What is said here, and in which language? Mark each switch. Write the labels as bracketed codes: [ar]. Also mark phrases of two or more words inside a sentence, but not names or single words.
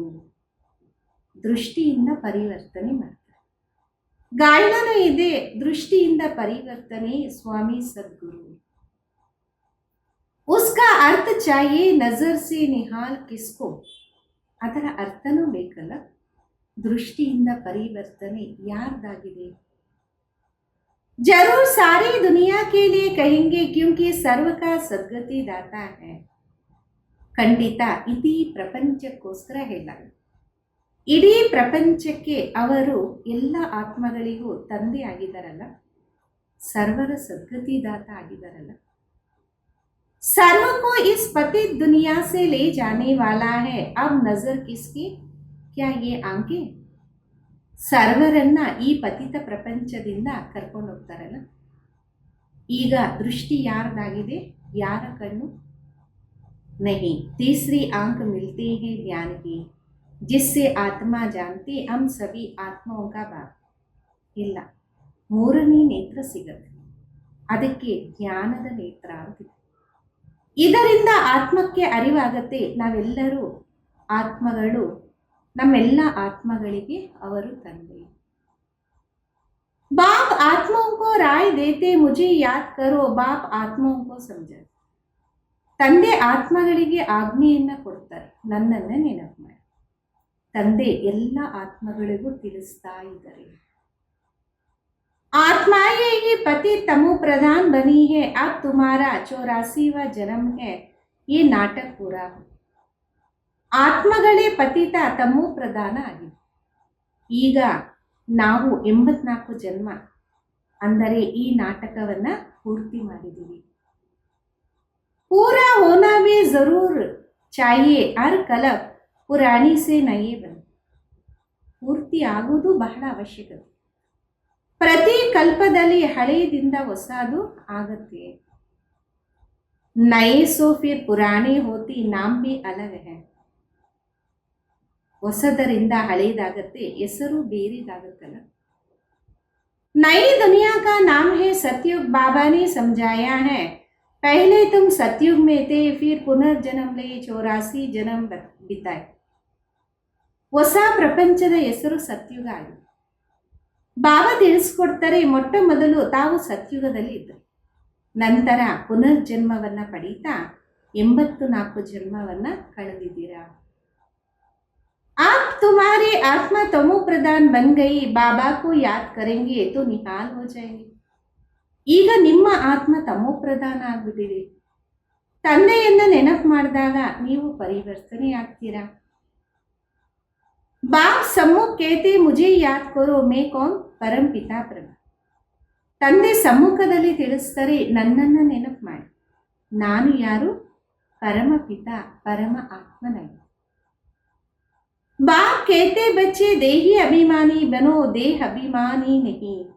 [kn] ದೃಷ್ಟಿಯಿಂದ ಪರಿವರ್ತನೆ ಮಾಡ್ತಾರೆ, ಗಾಯನೂ ಇದೆ, ದೃಷ್ಟಿಯಿಂದ ಪರಿವರ್ತನೆ ಸ್ವಾಮಿ ಸದ್ಗುರು. [hi] उसका अर्थ चाहिए नज़र से निहाल किसको. [kn] ಅದರ ಅರ್ಥನೂ ಬೇಕಲ್ಲ, ದೃಷ್ಟಿಯಿಂದ ಪರಿವರ್ತನೆ ಯಾರ್ದಾಗಿದೆ. [hi] जरूर सारी दुनिया के लिए कहेंगे क्योंकि सर्व का सद्गति दाता है. [kn] ಖಂಡಿತ ಇಡೀ ಪ್ರಪಂಚಕ್ಕೋಸ್ಕರ ಹೇಳ, ಇಡೀ ಪ್ರಪಂಚಕ್ಕೆ ಅವರು ಎಲ್ಲ ಆತ್ಮಗಳಿಗೂ ತಂದೆ ಆಗಿದ್ದಾರಲ್ಲ, ಸರ್ವರ ಸದ್ಗತಿದಾತ ಆಗಿದ್ದಾರಲ್ಲ. [hi] सर्व को इस पतित दुनिया से ले जाने वाला है, अब नजर किसकी, क्या ये आंखें. [kn] ಸರ್ವರನ್ನ ಈ ಪತಿತ ಪ್ರಪಂಚದಿಂದ ಕರ್ಕೊಂಡು ಹೋಗ್ತಾರಲ್ಲ, ಈಗ ದೃಷ್ಟಿ ಯಾರ್ದಾಗಿದೆ, ಯಾರ ಕಣ್ಣು. [hi] नहीं, तीसरी आंख मिलती है ज्ञान की जिससे आत्मा जानती हम सभी आत्माओं का बाप. [kn] ಇಲ್ಲ, ಮೂರನೇ ನೇತ್ರ ಸಿಗತ್ತೆ, ಅದಕ್ಕೆ ಜ್ಞಾನದ ನೇತ್ರ ಅಂತ. ಇದರಿಂದ ಆತ್ಮಕ್ಕೆ ಅರಿವಾಗತ್ತೆ ನಾವೆಲ್ಲರೂ ಆತ್ಮಗಳು, ನಮ್ಮೆಲ್ಲ ಆತ್ಮಗಳಿಗೆ ಅವರು ತಂದೆ. [hi] बाप आत्माओं को राय देते मुझे याद करो, बाप आत्माओं को समझा. [kn] ತಂದೆ ಆತ್ಮಗಳಿಗೆ ಆಜ್ಞೆಯನ್ನ ಕೊಡ್ತಾರೆ, ನನ್ನನ್ನು ನೆನಪು ಮಾಡಿ. ತಂದೆ ಎಲ್ಲ ಆತ್ಮಗಳಿಗೂ ತಿಳಿಸ್ತಾ ಇದ್ದಾರೆ. [hi] आत्माएं ही पति तमो प्रधान बनी है, अब तुम्हारा 84वां जन्म है, ये नाटक पूरा हो. [kn] ಆತ್ಮಗಳೇ ಪತಿತ ತಮೋ ಪ್ರಧಾನ ಆಗಿದೆ. ಈಗ ನಾವು 84 ಜನ್ಮ ಅಂದರೆ ಈ ನಾಟಕವನ್ನು ಪೂರ್ತಿ ಮಾಡಿದ್ದೀವಿ. [hi] पूरा होना भी जरूर चाहिए हर कलप पुरानी से नए बन. [kn] ಪೂರ್ತಿ ಆಗುವುದು ಬಹಳ ಅವಶ್ಯಕತೆ. ಪ್ರತಿ ಕಲ್ಪದಲ್ಲಿ ಹಳೆಯದಿಂದ ಹೊಸದು ಆಗತ್ತೆ. [hi] नये सो फिर पुरानी होती नाम भी अलग है. [kn] ಹೊಸದರಿಂದ ಹಳೆಯದಾಗತ್ತೆ, ಹೆಸರು ಬೇರೆದಾಗತ್ತಲ್ಲ. [hi] नई दुनिया का नाम है सतयुग. बाबा ने समझाया है, पहले तुम सतयुग में थे, फिर पुनर्जन्म ले 84 जन्म बिताए. [kn] ಹೊಸ ಪ್ರಪಂಚದ ಹೆಸರು ಸತ್ಯುಗ ಆಗಿದೆ. ಬಾಬಾ ತಿಳಿಸ್ಕೊಡ್ತಾರೆ, ಮೊಟ್ಟ ಮೊದಲು ತಾವು ಸತ್ಯುಗದಲ್ಲಿ ಇದ್ದರು, ನಂತರ ಪುನರ್ಜನ್ಮವನ್ನು ಪಡೀತಾ 84 ಜನ್ಮವನ್ನು ಕಳೆದಿದ್ದೀರಾ. [hi] आप तुम्हारी आत्मा तमो प्रधान बन गई, बाबा को याद करेंगे तो निहाल हो जाएंगे. [kn] ಈಗ ನಿಮ್ಮ ಆತ್ಮ ತಮೋ ಪ್ರಧಾನ ಆಗ್ಬಿಟ್ಟಿದೆ. ತಂದೆಯನ್ನ ನೆನಪು ಮಾಡಿದಾಗ ನೀವು ಪರಿವರ್ತನೆ ಆಗ್ತೀರಾ. [hi] बाप सम्मुख कहते मुझे याद करो मैं कौन, परम पिता प्रभु. [kn] ತಂದೆ ಸಮ್ಮುಖದಲ್ಲಿ ತಿಳಿಸ್ತಾರೆ, ನನ್ನನ್ನು ನೆನಪು ಮಾಡಿ, ನಾನು ಯಾರು, ಪರಮ ಪಿತ ಪರಮ ಆತ್ಮನಾಗಿ. [hi] बाप कहते बच्चे देही अभिमानी बनो, देह अभिमानी नहीं.